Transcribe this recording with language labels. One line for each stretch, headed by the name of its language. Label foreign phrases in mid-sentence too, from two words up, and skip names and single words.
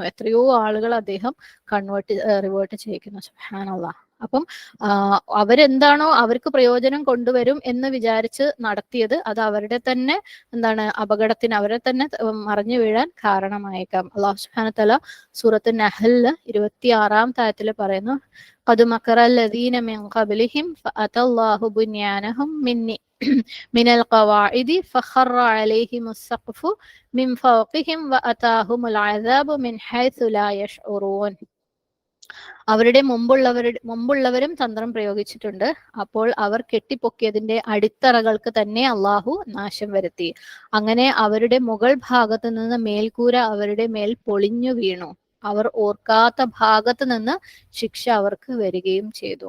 Malayalam: എത്രയോ ആളുകൾ അദ്ദേഹം റിവേർട്ട് ചെയ്യിക്കുന്നു. സുബ്ഹാനല്ലാഹ്. അപ്പം അവരെന്താണോ അവർക്ക് പ്രയോജനം കൊണ്ടുവരും എന്ന് വിചാരിച്ച് നടത്തിയത്, അത് അവരുടെ തന്നെ എന്താണ് അപകടത്തിന്, അവരെ തന്നെ മറിഞ്ഞു വീഴാൻ കാരണമായേക്കാം.
Arabic: الله سبحانه تعالى
Malayalam: സൂറത്ത് നഹ്ലില് 26-ാമത്തെ ആയത്തിൽ പറയുന്നു,
Arabic: قد مكر الذين من قبلهم فأتى الله بنيانهم من القواعد فخر عليهم السقف من فوقهم وأتاهم العذاب من حيث لا يشعرون.
Malayalam: അവരുടെ മുമ്പുള്ളവരും തന്ത്രം പ്രയോഗിച്ചിട്ടുണ്ട്. അപ്പോൾ അവർ കെട്ടിപ്പൊക്കിയതിന്റെ അടിത്തറകൾക്ക് തന്നെ അള്ളാഹു നാശം വരുത്തി. അങ്ങനെ അവരുടെ മുകൾ ഭാഗത്ത് നിന്ന് മേൽക്കൂര അവരുടെ മേൽ പൊളിഞ്ഞു വീണു. അവർ ഓർക്കാത്ത ഭാഗത്ത് നിന്ന് ശിക്ഷ അവർക്ക് വരികയും ചെയ്തു.